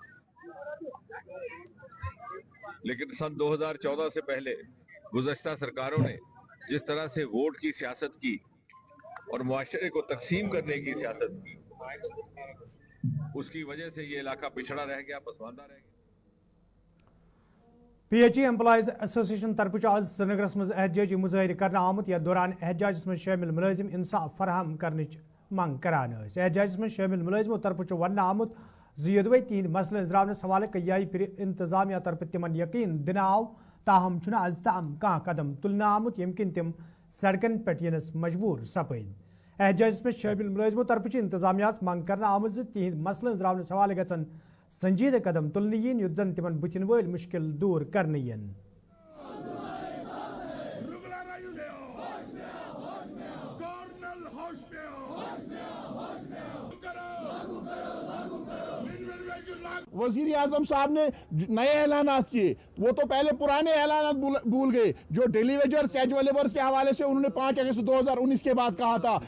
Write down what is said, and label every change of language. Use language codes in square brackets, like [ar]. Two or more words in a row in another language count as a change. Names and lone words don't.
[hi] लेकिन सन 2014 से पहले गुज़श्ता सरकारों ने जिस तरह से वोट की सियासत की और मुआशरे को तकसीम करने की सियासत की, उसकी वजह से ये इलाका पिछड़ा रह गया, पसमानदा रह गया। [ks] PHE एम्प्लॉइज एसोसिएशन तरफ आज श्रीनगरस मज एहतजाजी मुजाहिर करना आमुत यथ दौरान एहतजाजस मज शामिल मुलाजिम इंसाफ फराहम करने मंग करान। एहतजाजस मज शामिल मुलाजिमों तरफ वन आमुत यदवे 3 मसलन इजरावनस हवाले कई फिर इंतजामिया तरफ तिमन यकीन दिन आव, ताहम आज तम कह कदम तुलना आमुत यमकिन तिम सड़कन पे यनस मजबूर सपद। एहतजाजस में शामिल मुलाजिमों तरफ इंतजामिया मंग करना आमुत तिहद मसलन इजरावनस हवाले गसन संजीदा कदम तुलने यन युत जन तिमन बुथिन वल मुश्किल दूर करने यन। [hi] वजीर आजम साहब ने नए ऐलानात किए, वो तो पहले पुराने ऐलानात भूल गए जो [en] daily wagers casual labours [hi] के हवाले से उन्होंने 5 अगस्त 2019 के बाद कहा था।